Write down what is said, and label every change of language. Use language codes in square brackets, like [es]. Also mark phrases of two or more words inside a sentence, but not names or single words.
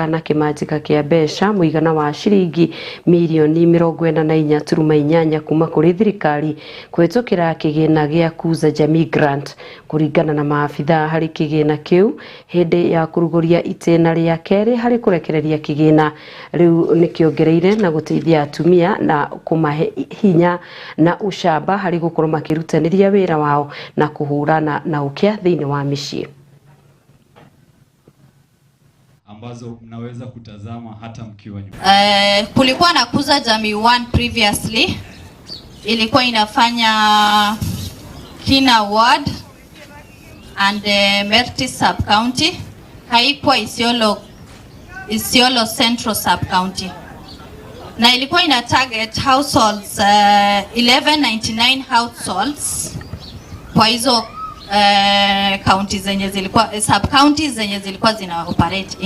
[ki] na kĩmanjĩka kĩa mbeca mũigana wa ciringi mirioni 44.8 kuma kũrĩ thirikari kũhĩtũkĩra kĩgĩna gĩa Kuza Jamii Grant, kũringana na maabitha harĩ kĩgĩna kĩu hĩndĩ ya kũrugũria itĩna rĩa kerĩ harĩ kũrekereria kĩgĩna rĩu nĩkĩongereire na gũteithia atumia na kũmahe hinya na ushamba harĩ gũkorwo makirutanĩria wĩra wao na kũhũrana na ũkĩa thĩinĩ wa mĩciĩ [sw] ambazo mnaweza kutazama hata mkiwa nyumbani. Kulikuwa na Kuza Jamii 1 previously, ilikuwa inafanya Kina Ward and Merti sub county, haikuwa Isiolo Central sub county, na ilikuwa ina [en] target households 1199 households [sw] kwa hizo counties zenye zilikuwa [en] sub counties [sw] zenye zilikuwa zina [en] operate in.